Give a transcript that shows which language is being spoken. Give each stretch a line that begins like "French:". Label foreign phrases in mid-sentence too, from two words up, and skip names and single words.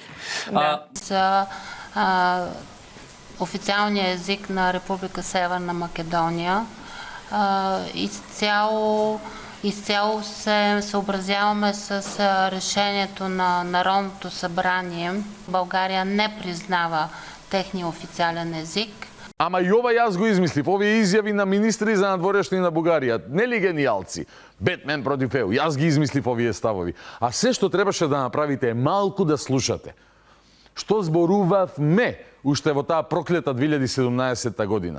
Bulgarian: За официалния език на Република Северна Македония изцяло се съобразяваме с решението на Народното събрание. България не признава техния официален език.
Macedonian: Ама и ова јас го измислив, овие изјави на министри за надворешни на Бугарија. Нели гениалци? Бетмен против ЕУ. Јас ги измислив овие ставови. А се што требаше да направите е малку да слушате. Што зборувавме уште во таа проклета 2017 година.